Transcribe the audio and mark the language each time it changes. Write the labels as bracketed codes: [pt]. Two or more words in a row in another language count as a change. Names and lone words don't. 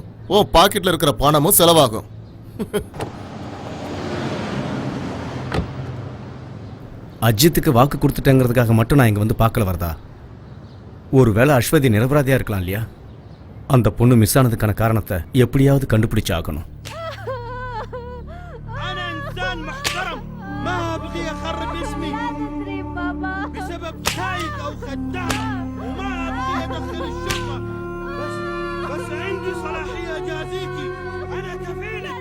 [ta] ஓ பாக்கெட்ல இருக்கிற பணமும் செலவாகும். அஜித்துக்கு வாக்கு கொடுத்துட்டேங்கிறதுக்காக மட்டும் நான் இங்க வந்து பார்க்கல வரதா. ஒருவேளை அஸ்வதி நிரபராதியா இருக்கலாம் இல்லையா? அந்த பொண்ணு மிஸ் ஆனதுக்கான காரணத்தை எப்படியாவது கண்டுபிடிச்சு ஆகணும். [ar] انا انسان محترم ما ابغي اخرب اسمي بسبب سايق او خدام وما ابغي ادخل الشرطة بس عندي صلاحية اجازيكي انا كفيلك